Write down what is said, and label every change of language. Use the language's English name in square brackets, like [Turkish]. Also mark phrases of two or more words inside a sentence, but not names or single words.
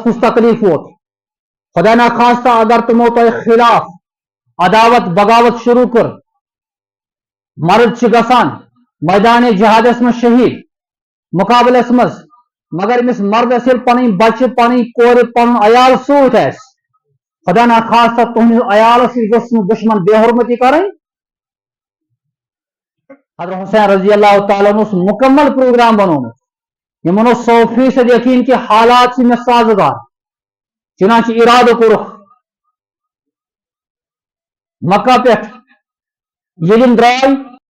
[Kashmiri] کس تکلیف ووت خدا نخواستہ اگر تمو تہ خلاف عداوت بغاوت شروع کر مرد گژھان میدان جہادس مز شہید مقابلس مز مگر امس مردس یل پن بچہ پن کور پن عیال ست آس خدا نخواستہ تہندس عیالس گوٚژھ نہٕ دشمن بے حرمتی کریں حضرت حسین [Arabic] رضی اللہ تعالیٰ عنہ [Kashmiri] مکمل پروگرام بنومت یمن 100% یقین کہ حالات سے میں سازگار چنانچہ ارادہ کورکھ مکہ پہ ییٚلہِ یِم درٛاے